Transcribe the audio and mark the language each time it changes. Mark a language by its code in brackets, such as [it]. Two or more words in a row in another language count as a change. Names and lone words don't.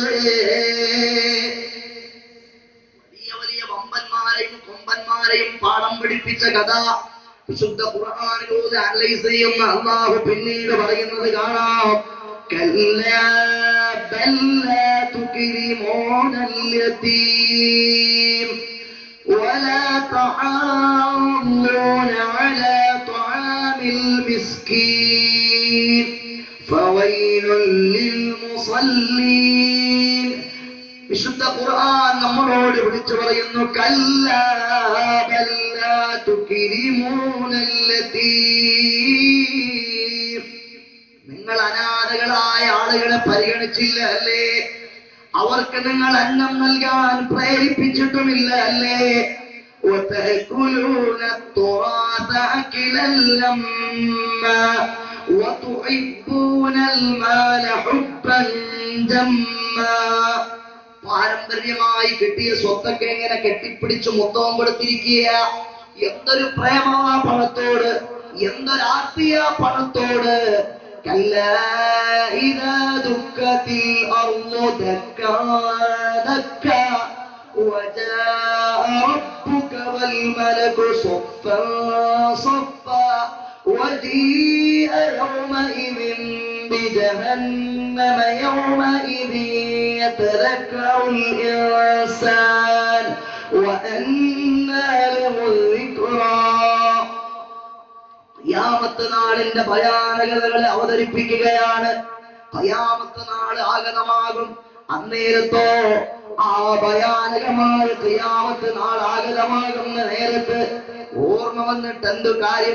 [ml] വലിയ വലിയ വമ്പന്മാരെയും കൊമ്പന്മാരെയും പാഠം പഠിപ്പിച്ച കഥ വിശുദ്ധ ഖുർആനിലൂടെ അനലൈസ് ചെയ്യുന്ന അല്ലാഹു പിന്നീട് പറയുന്നത് കാണാം. [ar] كلا بل لا تكرمون اليتيم ولا تحاضون على طعام المسكين فويل للمصلين. [ml] വിശുദ്ധ ഖുർആൻ നമ്മളോട് വിളിച്ചു പറയുന്നു, [ar] كلا بل لا تكرمون اليتيم. [ml] നിങ്ങൾ അനാഥകളായ ആളുകളെ പരിഗണിച്ചില്ല അല്ലേ? അവർക്ക് നിങ്ങൾ അന്നം നൽകാൻ പ്രേരിപ്പിച്ചിട്ടുമില്ല അല്ലേ? [ar] وتأكلون التراث أكلا لما وتحبون المال حبا جما. [ml] പാരമ്പര്യമായി കിട്ടിയ സ്വത്തൊക്കെ എങ്ങനെ കെട്ടിപ്പിടിച്ച് മൊത്തവും കൊടുത്തിരിക്കുക. എന്തൊരു പ്രേമാ പണത്തോട്, എന്തൊരാർത്തിയ പണത്തോട്. [ar] كلا إذا دكت الأرض دكا دكا وجاء ربك والملك صفا صفا وجيء يومئذ بجهنم يومئذ يتذكر الإنسان وأنى له الذكرى. [ml] ഖിയാമത്ത് നാളിന്റെ ഭയാനകതകളെ അവതരിപ്പിക്കുകയാണ്. ഖിയാമത്ത് നാൾ ആഗതമാകും. അന്നേരത്തോ ആ ഭയാനകമായ ഖിയാമത്ത് നാൾ ആഗതമാകുന്ന നേരത്ത് ഓർമ്മ വന്നിട്ട് എന്തു കാര്യം?